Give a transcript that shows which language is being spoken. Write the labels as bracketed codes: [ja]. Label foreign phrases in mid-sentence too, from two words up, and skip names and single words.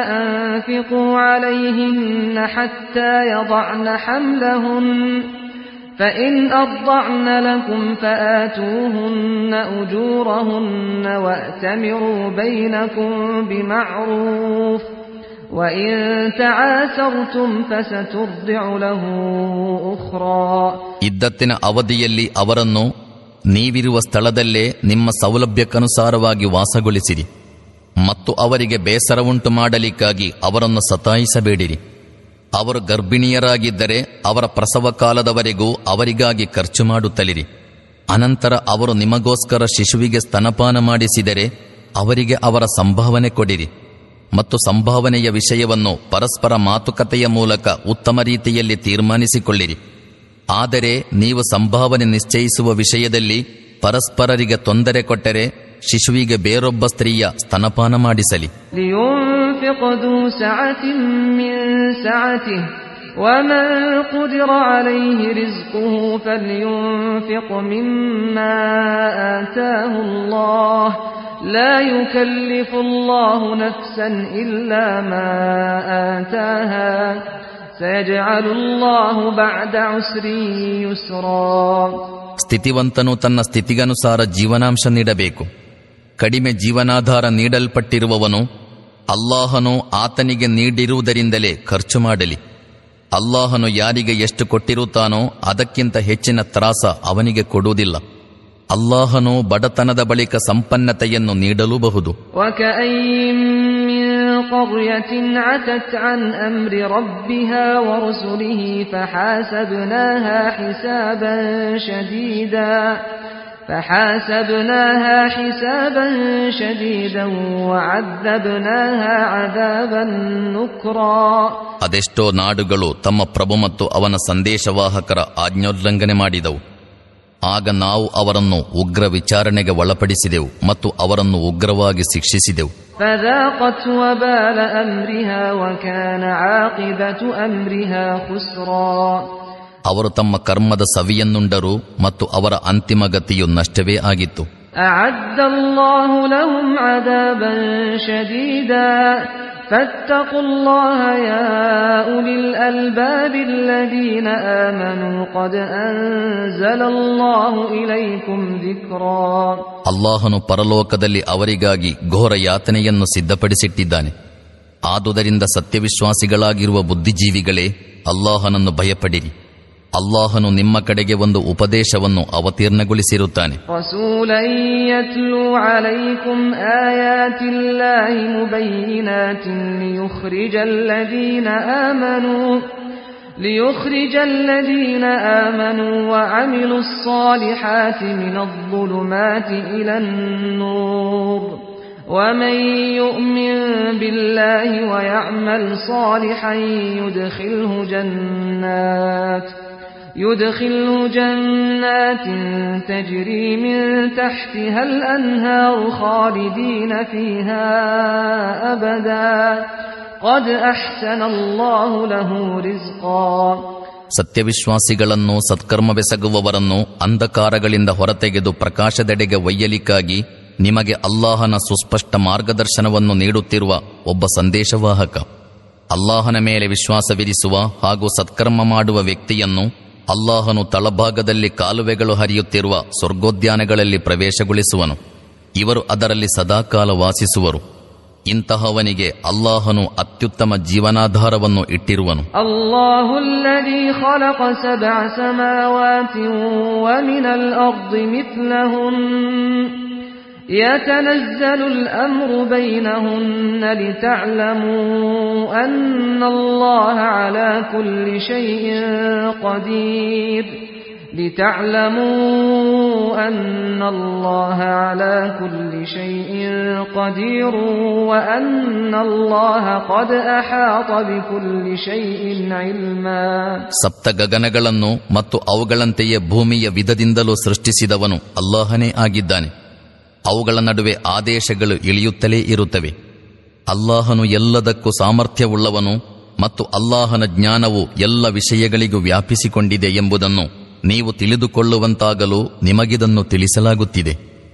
[ar] فأنفقوا عليهن حتى يضعن حملهن فإن أرضعن لكم فآتوهن أجورهن وأتمروا بينكم بمعروف وإن تعاسرتم فسترضع له أخرى. [kn] ಇದ್ದತ್ತಿನ ಅವಧಿಯಲ್ಲಿ ಅವರನ್ನು ನೀವಿರುವ ಸ್ಥಳದಲ್ಲೇ ನಿಮ್ಮ ಸೌಲಭ್ಯಕ್ಕನುಸಾರವಾಗಿ ವಾಸಗೊಳಿಸಿರಿ ಮತ್ತು ಅವರಿಗೆ ಬೇಸರವುಂಟು ಮಾಡಲಿಕ್ಕಾಗಿ ಅವರನ್ನು ಸತಾಯಿಸಬೇಡಿರಿ. ಅವರು ಗರ್ಭಿಣಿಯರಾಗಿದ್ದರೆ ಅವರ ಪ್ರಸವ ಕಾಲದವರೆಗೂ ಅವರಿಗಾಗಿ ಖರ್ಚು ಮಾಡುತ್ತಲಿರಿ. ಅನಂತರ ಅವರು ನಿಮಗೋಸ್ಕರ ಶಿಶುವಿಗೆ ಸ್ತನಪಾನ ಮಾಡಿಸಿದರೆ ಅವರಿಗೆ ಅವರ ಸಂಭಾವನೆ ಕೊಡಿರಿ ಮತ್ತು ಸಂಭಾವನೆಯ ವಿಷಯವನ್ನು ಪರಸ್ಪರ ಮಾತುಕತೆಯ ಮೂಲಕ ಉತ್ತಮ ರೀತಿಯಲ್ಲಿ ತೀರ್ಮಾನಿಸಿಕೊಳ್ಳಿರಿ. ಆದರೆ ನೀವು ಸಂಭಾವನೆ ನಿಶ್ಚಯಿಸುವ ವಿಷಯದಲ್ಲಿ ಪರಸ್ಪರರಿಗೆ ತೊಂದರೆ ಕೊಟ್ಟರೆ ಶಿಶುವಿಗೆ ಬೇರೊಬ್ಬ ಸ್ತ್ರೀಯ ಸ್ತನಪಾನ ಮಾಡಿಸಲಿ. [ar] ومن قدر عليه رزقه فلينفق مما آتاه الله لا يكلف الله نفسا إلا ما آتاها سيجعل الله بعد عسر يسرا. [kn] ಸ್ಥಿತಿವಂತನು ತನ್ನ ಸ್ಥಿತಿಗನುಸಾರ ಜೀವನಾಂಶ ನೀಡಬೇಕು. ಕಡಿಮೆ ಜೀವನಾಧಾರ ನೀಡಲ್ಪಟ್ಟಿರುವವನು ಅಲ್ಲಾಹನು ಆತನಿಗೆ ನೀಡಿರುವುದರಿಂದಲೇ ಖರ್ಚು ಮಾಡಲಿ. ಅಲ್ಲಾಹನು ಯಾರಿಗೆ ಎಷ್ಟು ಕೊಟ್ಟಿರುತ್ತಾನೋ ಅದಕ್ಕಿಂತ ಹೆಚ್ಚಿನ ತ್ರಾಸ ಅವನಿಗೆ ಕೊಡುವುದಿಲ್ಲ. ಅಲ್ಲಾಹನು ಬಡತನದ ಬಳಿಕ ಸಂಪನ್ನತೆಯನ್ನು ನೀಡಲೂಬಹುದು. [ar] قرية عتت عن أمر ربها ورسله فحاسبناها حسابا شديدا وعذبناها عذابا نكرا. [kn] ಅದೆಷ್ಟೋ ನಾಡುಗಳು ತಮ್ಮ ಪ್ರಭು ಮತ್ತು ಅವನ ಸಂದೇಶವಾಹಕರ ಆಜ್ಞೋಲ್ಲಂಘನೆ ಮಾಡಿದವು. ಆಗ ನಾವು ಅವರನ್ನು ಉಗ್ರ ವಿಚಾರಣೆಗೆ ಒಳಪಡಿಸಿದೆವು ಮತ್ತು ಅವರನ್ನು ಉಗ್ರವಾಗಿ ಶಿಕ್ಷಿಸಿದೆವು. [ar] فذاقت وبال أمرها وكان عاقبة أمرها خسرا. [kn] ಅವರು ತಮ್ಮ ಕರ್ಮದ ಸವಿಯನ್ನುಂಡರು ಮತ್ತು ಅವರ ಅಂತಿಮ ಗತಿಯು ನಷ್ಟವೇ ಆಗಿತ್ತು. [ar] أعد الله لهم عذابا شديدا فاتقوا الله يا أولي الألباب الذين آمنوا قد أنزل الله إليكم ذكرا. [kn] ಅಲ್ಲಾಹನು ಪರಲೋಕದಲ್ಲಿ ಅವರಿಗಾಗಿ ಘೋರ ಯಾತನೆಯನ್ನು ಸಿದ್ಧಪಡಿಸಿಟ್ಟಿದ್ದಾನೆ. ಆದುದರಿಂದ ಸತ್ಯವಿಶ್ವಾಸಿಗಳಾಗಿರುವ ಬುದ್ಧಿಜೀವಿಗಳೇ, ಅಲ್ಲಾಹನನ್ನು ಭಯಪಡಿರಿ. ಅಲ್ಲಾಹನು ನಿಮ್ಮ ಕಡೆಗೆ ಒಂದು ಉಪದೇಶವನ್ನು ಅವತೀರ್ಣಗೊಳಿಸಿರುತ್ತಾನೆ. [ar] رسولا يتلو عليكم آيات الله مبينات ليخرج الذين آمنوا وعملوا الصالحات من الظلمات إلى النور ومن يؤمن بالله ويعمل صالحا يدخله جنات تجري من تحتها الأنهار خالدين فيها أبدا قد أحسن الله له رزقا. [kn] ಸತ್ಯವಿಶ್ವಾಸಿಗಳನ್ನು ಸತ್ಕರ್ಮವೆಸಗುವವರನ್ನು ಅಂಧಕಾರಗಳಿಂದ ಹೊರತೆಗೆದು ಪ್ರಕಾಶದೆಡೆಗೆ ಒಯ್ಯಲಿಕ್ಕಾಗಿ ನಿಮಗೆ ಅಲ್ಲಾಹನ ಸುಸ್ಪಷ್ಟ ಮಾರ್ಗದರ್ಶನವನ್ನು ನೀಡುತ್ತಿರುವ ಒಬ್ಬ ಸಂದೇಶವಾಹಕ. ಅಲ್ಲಾಹನ ಮೇಲೆ ವಿಶ್ವಾಸವಿರಿಸುವ ಹಾಗೂ ಸತ್ಕರ್ಮ ಮಾಡುವ ವ್ಯಕ್ತಿಯನ್ನು ಅಲ್ಲಾಹನು ತಳಭಾಗದಲ್ಲಿ ಕಾಲುವೆಗಳು ಹರಿಯುತ್ತಿರುವ ಸ್ವರ್ಗೋದ್ಯಾನಗಳಲ್ಲಿ ಪ್ರವೇಶಗೊಳಿಸುವನು. ಇವರು ಅದರಲ್ಲಿ ಸದಾಕಾಲ ವಾಸಿಸುವರು. ಇಂತಹವನಿಗೆ ಅಲ್ಲಾಹನು ಅತ್ಯುತ್ತಮ ಜೀವನಾಧಾರವನ್ನು ಇಟ್ಟಿರುವನು. [ar] الله الذي خلق سبع سماوات ومن الأرض مثلهن يتنزل الأمر بينهن لتعلموا أن الله على كل شيء قدير وأن الله قد أحاط بكل شيء علما. [kn] ಸಪ್ತ ಗಗನಗಳನ್ನು ಮತ್ತು ಅವುಗಳಂತೆಯೇ ಭೂಮಿಯ ವಿಧದಿಂದಲೂ ಸೃಷ್ಟಿಸಿದವನು ಅಲ್ಲಾಹನೇ ಆಗಿದ್ದಾನೆ. ಅವುಗಳ ನಡುವೆ ಆದೇಶಗಳು ಇಳಿಯುತ್ತಲೇ ಇರುತ್ತವೆ. ಅಲ್ಲಾಹನು ಎಲ್ಲದಕ್ಕೂ ಸಾಮರ್ಥ್ಯವುಳ್ಳವನು ಮತ್ತು ಅಲ್ಲಾಹನ ಜ್ಞಾನವು ಎಲ್ಲ ವಿಷಯಗಳಿಗೂ ವ್ಯಾಪಿಸಿಕೊಂಡಿದೆ ಎಂಬುದನ್ನು ನೀವು ತಿಳಿದುಕೊಳ್ಳುವಂತಾಗಲು ನಿಮಗಿದನ್ನು ತಿಳಿಸಲಾಗುತ್ತಿದೆ.